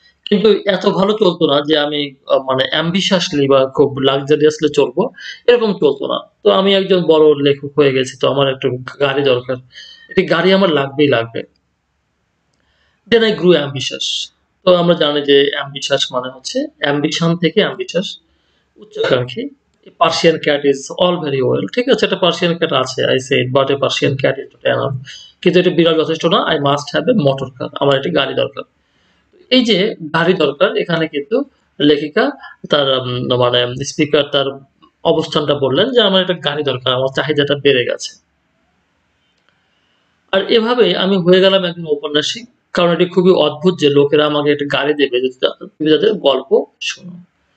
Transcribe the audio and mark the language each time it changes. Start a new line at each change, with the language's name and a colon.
Bangla: কিন্তু এত ভালো চলত না যে আমি মানে ambitiously বা খুব luxuriously চলবো, এরকম চলত না। তো আমি একজন বড় লেখক হয়ে গেছি। তো আমার একটা গাড়ি দরকার। একটি গাড়ি আমার লাগবেই লাগবে।
English: Then I grew ambitious.
Bangla: তো আমরা জানি যে ambitious মানে হচ্ছে ambition থেকে ambitious, উচ্চাকাঙ্ক্ষী।
English: A Persian cat is all very well.
Bangla: ঠিক আছে? একটা Persian cat আছে।
English: I said, but a Persian cat is not enough.
Bangla: কিন্তু এটা বিড়াল যথেষ্ট না।
English: I must have a motor car.
Bangla: আমার একটি গাড়ি দরকার। এই যে গাড়ি দরকার, এখানে কিন্তু লেখিকা তার মানে স্পিকার তার অবস্থানটা বললেন যে আমার একটা গাড়ি দরকার, আমার চাহিদাটা বেড়ে গেছে। আর এভাবে আমি হয়ে গেলাম একজন ঔপন্যাসিক। কারণ এটি খুবই অদ্ভুত যে লোকেরা আমাকে একটা গাড়ি দেবে যদি তুমি তাদের গল্প শোনো।